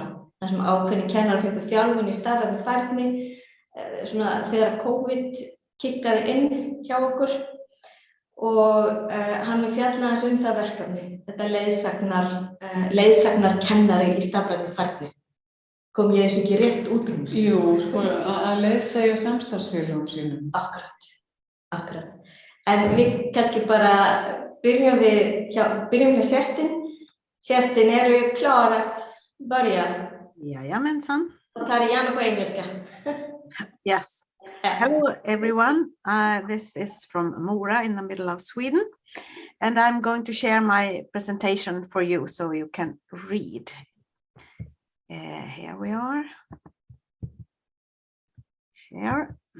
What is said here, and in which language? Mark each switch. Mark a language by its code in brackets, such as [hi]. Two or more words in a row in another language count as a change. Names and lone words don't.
[is] Þar sem ákveðni kennarar fengu þjálfun í stafrænni færni þegar COVID kikkaði inn hjá okkur og hann fjalla aðeins það verkefni, þetta leiðsagnar kennari í stafrænni færni. Kom ég þessu ekki rétt út mér? Jú, að leiðsegja samstarfsfélögum sínum. Akkurat. En við kannski bara byrjum med Kerstin. [sv] Kerstin, du klar att börja? Jajamensan. Och tar det gärna på engelska. [en] Yes. Hello everyone. This is from Mora in the middle of Sweden. And I'm going to share my presentation for you so you can read. Here we are. Share.